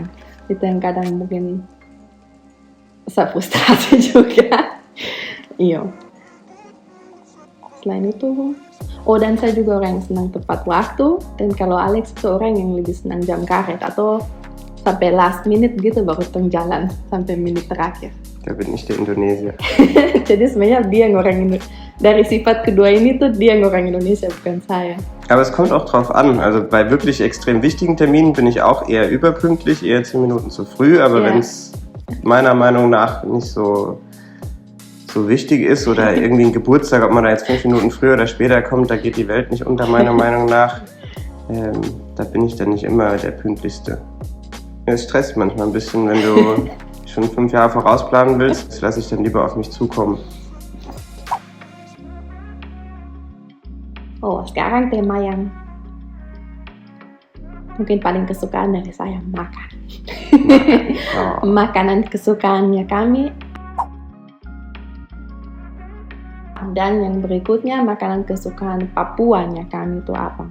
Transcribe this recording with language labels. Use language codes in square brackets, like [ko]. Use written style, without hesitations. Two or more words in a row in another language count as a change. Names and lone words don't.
[id] Itu yang kadang mungkin saya frustrasi juga. Iya. Selain itu, dan saya juga orang yang senang tepat waktu. Dan kalau Alex itu orang yang lebih senang jam karet atau sampai [en] last minute [id] gitu baru jalan sampai menit terakhir. [de] Da bin ich der Indonesier. [id] Jadi sebenarnya dia yang orang Indonesia. Dari sifat kedua ini tuh dia yang orang Indonesia, bukan saya. [de] Aber es kommt auch drauf an. Also bei wirklich extrem wichtigen Terminen bin ich auch eher überpünktlich, eher 10 Minuten zu früh. Aber wenn es meiner Meinung nach nicht so wichtig ist oder irgendwie ein Geburtstag, ob man da jetzt 5 Minuten früher oder später kommt, da geht die Welt nicht unter, meiner Meinung nach. Da bin ich dann nicht immer der Pünktlichste. Es stresst manchmal ein bisschen, wenn du schon 5 Jahre vorausplanen willst. Das lasse ich dann lieber auf mich zukommen. [id] Sekarang tema yang mungkin paling kesukaan dari saya, makan. Makanan kesukaannya kami. Dan yang berikutnya, makanan kesukaan Papuanya kami itu apa?